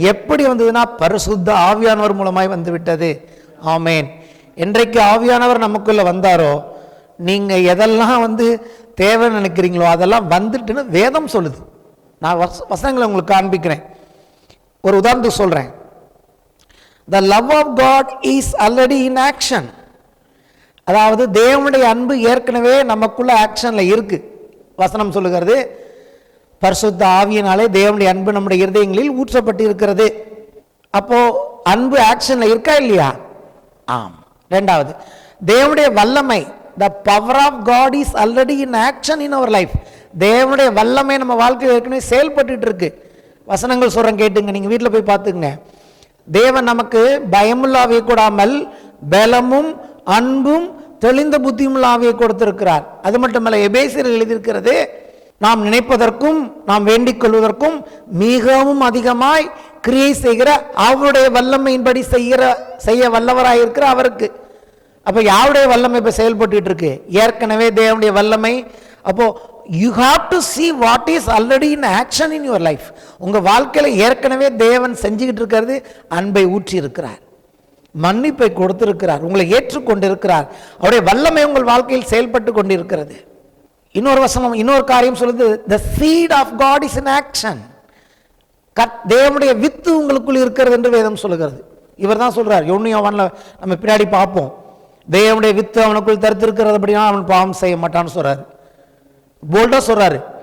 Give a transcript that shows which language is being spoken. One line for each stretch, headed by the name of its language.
Tamil: எப்படி வந்ததுன்னா பரிசுத்த ஆவியானவர் மூலமாய் வந்து விட்டது. ஆமென். என்றைக்கு ஆவியானவர் நமக்குள்ள வந்தாரோ, நீங்க எதெல்லாம் தேவைன்னு நினைக்கிறீங்களோ அதெல்லாம் வந்துட்டுன்னு வேதம் சொல்லுது. நான் வசனங்களை உங்களுக்கு காண்பிக்கிறேன். ஒரு உதாரணத்துக்கு சொல்றேன்.
English: The love of God is already in action.
Tamil: அதாவது தேவனுடைய அன்பு ஏற்கனவே நமக்குள்ள ஆக்ஷன்ல இருக்கு. வசனம் சொல்லுகிறது, பரிசுத்த ஆவியினாலே தேவனுடைய அன்பு நம்முடைய இருதயங்களில் ஊற்றப்பட்டு இருக்கிறது. அப்போ அன்பு ஆக்ஷன்ல இருக்கா இல்லையா? ஆம். இரண்டாவது, தேவனுடைய வல்லமை,
English: the power of God is already in action in our life.
Tamil: தேவனுடைய வல்லமை நம்ம வாழ்க்கையில் ஏற்கனவே செயல்பட்டு இருக்கு. வசனங்கள் சொல்றேன், கேட்டுங்க. நீங்க வீட்டில் போய் பார்த்துங்க. தேவன் நமக்கு பயமுள்ள ஆவியை கொடாமல் பலமும் அன்பும் தெளிந்த புத்தியுள்ள ஆவியை கொடுத்திருக்கிறார். அது மட்டுமல்ல, எபேசியர் எழுதியிருக்கிறது, நாம் நினைப்பதற்கும் நாம் வேண்டிக் கொள்வதற்கும் மிகவும் அதிகமாய் கிரியை செய்கிற அவருடைய வல்லமையின்படி செய்ய வல்லவராயிருக்கிற அவருக்கு. அப்ப யாருடைய வல்லமை இப்ப செயல்பட்டு இருக்கு? ஏற்கனவே தேவனுடைய வல்லமை.
English: அப்போ you have to see what is already in action in your life.
Tamil: உங்க வாழ்க்கையில ஏற்கனவே தேவன் செஞ்சுக்கிட்டு இருக்கிறது. அன்பை ஊற்றி இருக்கிறார், மன்னிப்பை கொடுத்திருக்கிறார், உங்களை ஏற்றுக்கொண்டிருக்கிறார். அவருடைய வல்லமை உங்கள் வாழ்க்கையில் செயல்பட்டு கொண்டிருக்கிறது. இன்னொரு வசனம், இன்னொரு காரியம் சொல்லுது,
English: the seed of God is in action.
Tamil: தேவனுடைய வித்து உங்களுக்குள் இருக்கிறது என்று வேதம் சொல்லுகிறது. இவர் தான் சொல்றார். யோவான்ல நம்ம பின்னாடி பார்ப்போம். தேவனுடைய வித்து அவனுக்குள் தரித்திருக்கிறது, அப்படின்னா அவன் பாவம் செய்ய மாட்டான்னு சொல்றாரு. போல்டா சொல்றாரு.